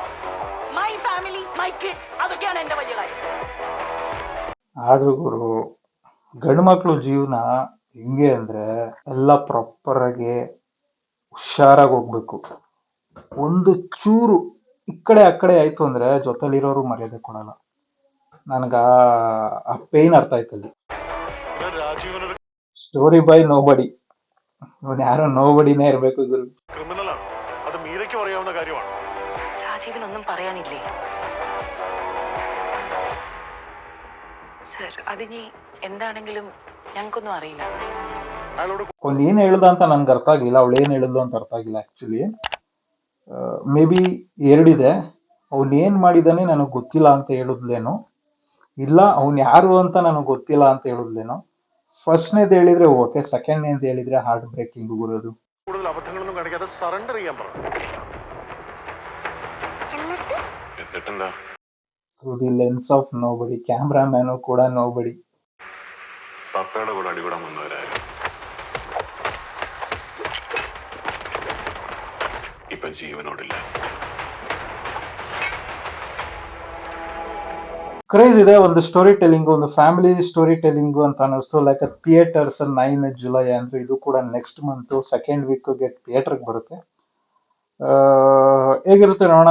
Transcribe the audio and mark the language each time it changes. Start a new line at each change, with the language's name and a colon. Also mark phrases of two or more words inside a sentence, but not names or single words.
English: my family, my kids,
Malayalam: അതൊക്കെയാണ് എന്റെ വലിയ കാര്യം.
Kannada: ಆದ್ರೂ ಗುರು ಗಂಡು ಮಕ್ಳು ಜೀವನ ಹೆಂಗೆ ಅಂದ್ರೆ ಎಲ್ಲ ಪ್ರಾಪರ್ ಆಗಿ ಹುಷಾರಾಗಿ ಹೋಗ್ಬೇಕು. ಒಂದು ಚೂರು ಈ ಕಡೆ ಆ ಕಡೆ ಆಯ್ತು ಅಂದ್ರೆ ಜೊತೆಲಿರೋರು ಮರ್ಯಾದೆ ಕೊಡಲ್ಲ. ನನ್ಗ ಆ ಪೇನ್ ಅರ್ಥ ಆಯ್ತಲ್ಲಿ.
Malayalam: രാജീവൻ ഒരു
English: story by nobody.
Kannada: ಇವನ್ ಯಾರೋ ನೋಬಡಿನೇ ಇರ್ಬೇಕು ಗುರು.
Malayalam: ക്രിമിനൽ ആണ്, അത് മീരയ്ക്കും അറിയാവുന്ന കാര്യമാണ്. രാജീവിനൊന്നും പറയാനില്ലേ സർ? അതിനി എന്താണെങ്കിലും ഞങ്ങൾക്കൊന്നും അറിയില്ല. അയാളോട്
Kannada: ಅವ್ನ್ ಏನ್ ಹೇಳ್ದ ಅಂತ ನನ್ಗೆ ಅರ್ಥ ಆಗಿಲ್ಲ, ಅವಳು ಏನ್ ಹೇಳಿದ್ಲು ಅಂತ ಅರ್ಥ ಆಗಿಲ್ಲ ಆಕ್ಚುಲಿ.
English: may be
Kannada: ಎರಡಿದೆ. ಅವ್ನ್ ಏನ್ ಮಾಡಿದಾನೆ ನನಗ್ ಗೊತ್ತಿಲ್ಲ ಅಂತ ಹೇಳಿದ್ಲೇನೋ, ಇಲ್ಲ ಅವ್ನ್ ಯಾರು ಅಂತ ನನಗ್ ಗೊತ್ತಿಲ್ಲ ಅಂತ ಹೇಳಿದ್ಲೇನೋ. ಫಸ್ಟ್ನೇದ್ ಹೇಳಿದ್ರೆ ಓಕೆ, ಸೆಕೆಂಡ್ನೇದ್ ಹೇಳಿದ್ರೆ
English: heart breaking
Kannada: ಗುರೋದು.
Malayalam: കൂടുതൽ അബദ്ധങ്ങളൊന്നും കാണിക്കാതെ സറണ്ടർ ചെയ്യാൻ പറ. എന്നിട്ടെന്താ?
English: through the lens of nobody.
Kannada: ಕ್ಯಾಮ್ರಾಮ್ಯಾನು ಕೂಡ ನೋಬಡಿ.
Malayalam: പപ്പയുടെ കൂടെ അടികൂടാൻ വന്നവരായിരുന്നു, ഇപ്പൊ ജീവനോടില്ല.
Kannada: ಕ್ರೇಜ್ ಇದೆ ಒಂದು
English: story telling,
Kannada: ಒಂದು
English: family story telling
Kannada: ಅಂತ ಅನ್ನಿಸ್ತು. ಲೈಕ್ ಥಿಯೇಟರ್ಸ್ 9 ಜುಲೈ ಅಂದ್ರೆ ಇದು ಕೂಡ
English: next month second week
Kannada: ಥಿಯೇಟರ್ಗೆ ಬರುತ್ತೆ. ಹೇಗಿರುತ್ತೆ ನೋಡೋಣ.